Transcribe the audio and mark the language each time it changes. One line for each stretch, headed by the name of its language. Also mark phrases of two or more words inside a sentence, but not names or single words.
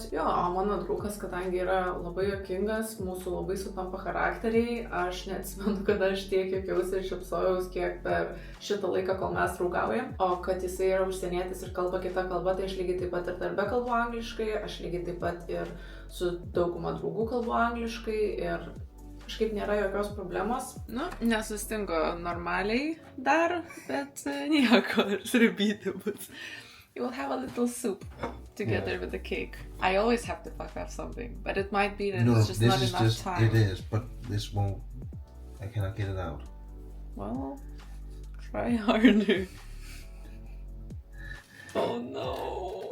Lithuanian: Jo, o mano draugas, kadangi yra labai juokingas, mūsų labai sutampa charakteriai, aš neatsimenu, kad aš tiek juokiausi ir šypsojaus kiek per šitą laiką, kol mes draugaujam, o kad jisai yra užsienietis ir kalba kita kalba, tai aš lygiai taip pat ir darbe kalbu angliškai, aš lygiai taip pat ir su dauguma draugų kalbu angliškai ir kažkaip nėra jokios problemos. Nu, nesustingo normaliai dar, bet nieko, sriubyti bus.
English: You will have a little soup together with the cake. I always have to fuck up something, but it might be that it's just not enough time. It is, but this won't, I cannot get it out. Well, try harder. Oh no.